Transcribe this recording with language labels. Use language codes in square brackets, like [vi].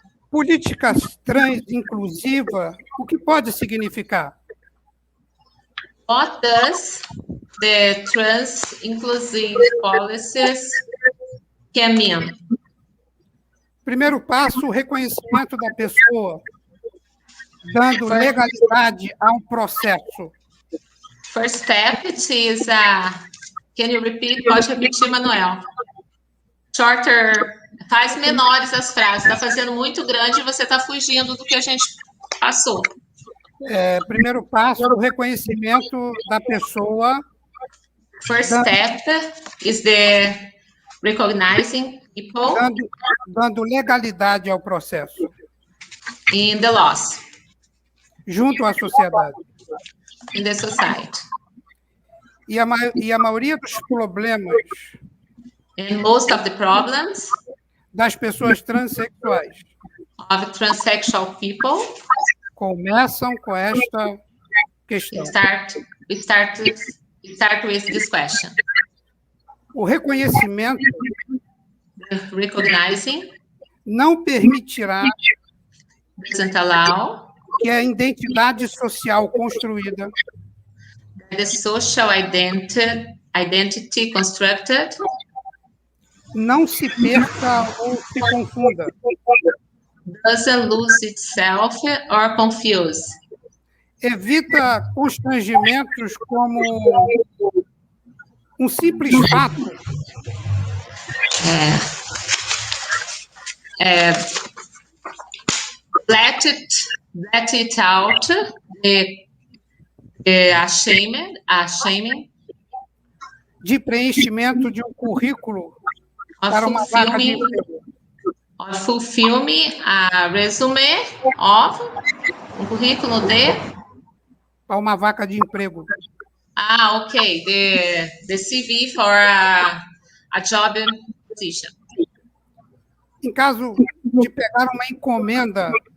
[pt] Políticas trans inclusiva, o que pode significar? [en] What does the trans inclusive policies can mean? [pt] Primeiro passo, o reconhecimento da pessoa, dando legalidade a um processo. [en] First step is can you repeat? [pt] Pode repetir, Manuel. [en] Shorter, [pt] faz menores as frases. Está fazendo muito grande e você está fugindo do que a gente passou. Primeiro passo, o reconhecimento da pessoa. [en] First step is the recognizing people. [pt] Dando legalidade ao processo. [en] In the laws. [pt] Junto à sociedade. [en] In the society. [pt] E a maioria dos problemas. [en] And most of the problems. [pt] Das pessoas transexuais. [en] Of transsexual people. [pt] Começam com esta questão. [en] We start with this question. [pt] O reconhecimento [en] recognizing [pt] não permitirá [en] doesn't allow [pt] que a identidade social construída [en] the social identity constructed [pt] não se perca ou se confunda. [en] Doesn't lose itself or confuse. [pt] Evita constrangimentos como um simples fato. [en] Let it out, shaming [pt] de preenchimento de um currículo para uma vaga de emprego. [en] Fulfill-me a resume of, [pt] um currículo de... Para uma vaca de emprego. [en] Ok, the CV for a job position. [pt] Em caso de pegar uma encomenda...